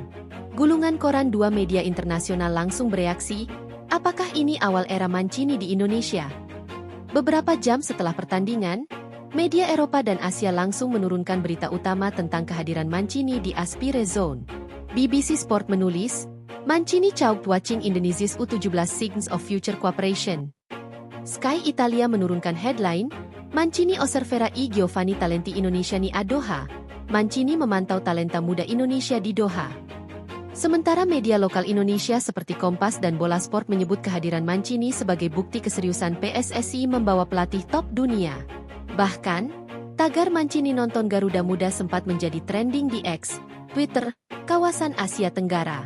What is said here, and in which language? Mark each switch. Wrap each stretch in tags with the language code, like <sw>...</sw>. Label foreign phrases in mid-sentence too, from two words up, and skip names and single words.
<id>Gulungan koran dua media internasional langsung bereaksi, apakah ini awal era Mancini di Indonesia? Beberapa jam setelah pertandingan, media Eropa dan Asia langsung menurunkan berita utama tentang kehadiran Mancini di Aspire Zone.</id> <en>BBC Sport menulis, Mancini choked watching Indonesia's U17 Signs of Future Cooperation.</en> <id>Sky Italia menurunkan headline,</id> <it>Mancini osserverà i giovani talenti Indonesia a Doha.</it> <id>Mancini memantau talenta muda Indonesia di Doha. Sementara media lokal Indonesia seperti Kompas dan Bola Sport menyebut kehadiran Mancini sebagai bukti keseriusan PSSI membawa pelatih top dunia. Bahkan, tagar Mancini nonton Garuda Muda sempat menjadi trending di X, Twitter, kawasan Asia Tenggara.</id>